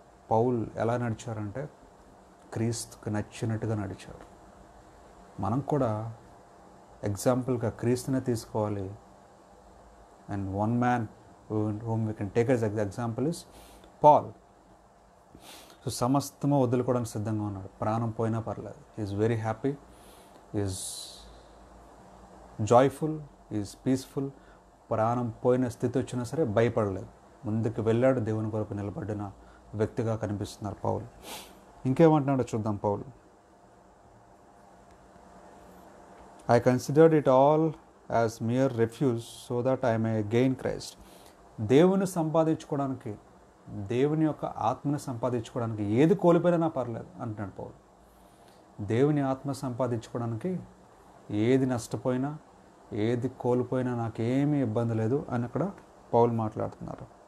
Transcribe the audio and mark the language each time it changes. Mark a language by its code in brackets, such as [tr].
[te] Paul ఎలా నడిచారంటే క్రీస్తుకి నచ్చినట్టుగా నడిచారు. మనం కూడా ఎగ్జాంపుల్గా క్రీస్తునే తీసుకోవాలి. [en] And one man whom we can take as example is Paul. [te] So సమస్తము వదులుకోవడానికి సిద్ధంగా ఉన్నాడు. ప్రాణం పోయినా పర్లేదు. Is very happy, is joyful, is peaceful. ప్రాణం పోయిన స్థితి వచ్చినా సరే భయపడలేదు, ముందుకు వెళ్ళాడు. దేవుని కొరకు నిలబడిన వ్యక్తిగా కనిపిస్తున్నారు పౌలు. ఇంకేమంటున్నాడో చూద్దాం పౌలు. [en] I considered it all as mere refuse so that I may gain Christ. [te] దేవుని సంపాదించుకోవడానికి, దేవుని యొక్క ఆత్మని సంపాదించుకోవడానికి ఏది కోల్పోయినా పర్లేదు అంటున్నాడు పౌలు. దేవుని ఆత్మ సంపాదించుకోవడానికి ఏది నష్టపోయినా, ఏది కోల్పోయినా నాకేమీ ఇబ్బంది లేదు అని అక్కడ పౌలు మాట్లాడుతున్నారు.